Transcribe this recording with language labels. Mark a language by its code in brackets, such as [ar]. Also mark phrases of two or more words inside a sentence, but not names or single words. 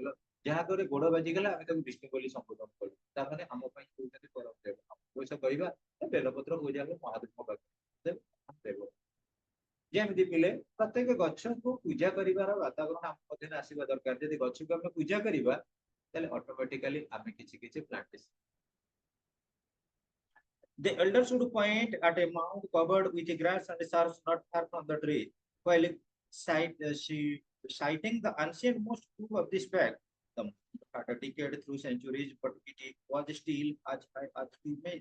[or] ଯାହା ଘରେ ଗୋଡ ବାଜିଗଲା ଆମେ ତାକୁ ବିଷ୍ଣୁ ବୋଲି ସମ୍ବୋଧନ କଲୁ, ତାମାନେ ଆମ ପାଇଁ କହୁଛନ୍ତି ପରମ ଦେବ। ପଇସା କହିବା ବେଲପତ୍ର ପୂଜା ମହାଦେବଙ୍କ ପାଖରେ ଦେବ। ଯେମିତି ପିଲେ ପ୍ରତ୍ୟେକ ଗଛକୁ ପୂଜା କରିବାର ବାତାବରଣ ଆମ ମଧ୍ୟରେ ଆସିବା ଦରକାର। ଯଦି ଗଛକୁ ଆମେ ପୂଜା କରିବା ତାହେଲେ ଅଟୋମେଟିକାଲି ଆମେ କିଛି କିଛି ପ୍ଲାଣ୍ଟେସନ। [en] The elder should point at a mound covered with grass and shrubs not far from the tree, while citing the ancient most proof of this fact. The mound had decayed through centuries, but it was still as high as to men.